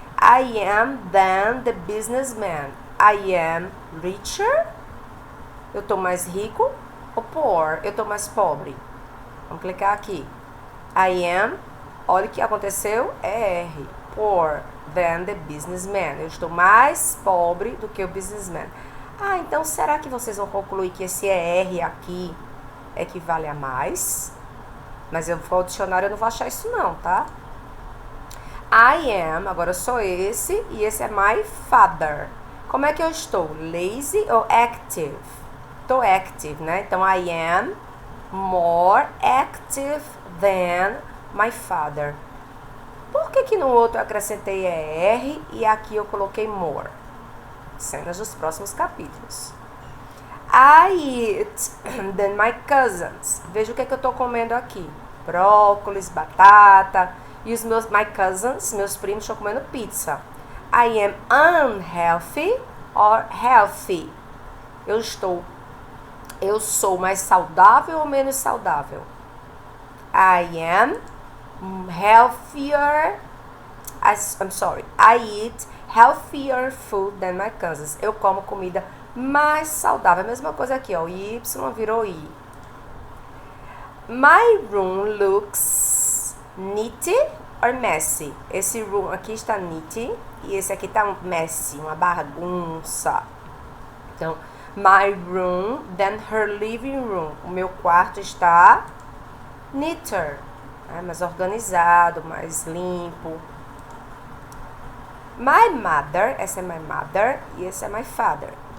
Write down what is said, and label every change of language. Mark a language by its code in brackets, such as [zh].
[en] I am than the businessman. I am richer, [pt] eu tô mais rico, ou poor, eu tô mais pobre. Vamos clicar aqui. I am, olha o que aconteceu, é R. [en] Poor than the businessman. [pt] Eu estou mais pobre do que o businessman. Então será que vocês vão concluir que esse ER aqui equivale a mais? Mas eu vou ao dicionário, eu não vou achar isso não, tá? I am, agora eu sou esse, e esse é my father. Como é que eu estou? Lazy ou active? Estou active, né? [en] Então, I am more active than my father. [pt] Por que no outro eu acrescentei ER e aqui eu coloquei more? Cenas dos próximos capítulos. [en] I eat than my cousins. [pt] Veja o que eu estou comendo aqui. Brócolis, batata. E os my cousins, meus primos, estão comendo pizza. [en] I am unhealthy or healthy. [pt] Eu sou mais saudável ou menos saudável? [en] I am healthier. I eat healthier food than my cousins. [pt] Eu como comida mais saudável. A mesma coisa aqui, ó. Y virou I. [en] My room looks neat or messy. [pt] Esse room aqui está neat e esse aqui está messy, uma bagunça. [en] Então, my room than her living room. [pt] O meu quarto está neater, mais organizado, mais limpo. [en] My mother, essa é my mother e esse é my father.